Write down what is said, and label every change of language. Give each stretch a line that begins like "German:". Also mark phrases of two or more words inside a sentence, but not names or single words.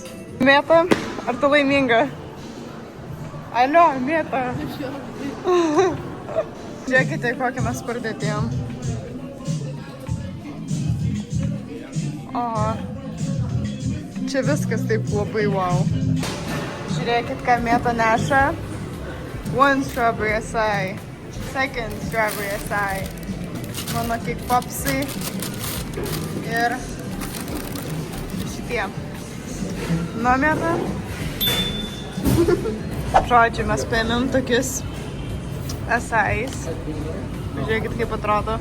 Lithuanian: Mėta, ar tu laiminga? Alio, mėta. Žiūrėkite, kokią mes pardėtėjom. Oho. Čia viskas taip labai wow. Žiūrėkit, ką mėta neša.
English: One strawberry acai. Second strawberry acai.
Lithuanian: Mano kiek popsai. Ir šitie. Nu, mėta. Žodžiu, mes paėmėm tokius acais. Žiūrėkit, kaip atrodo.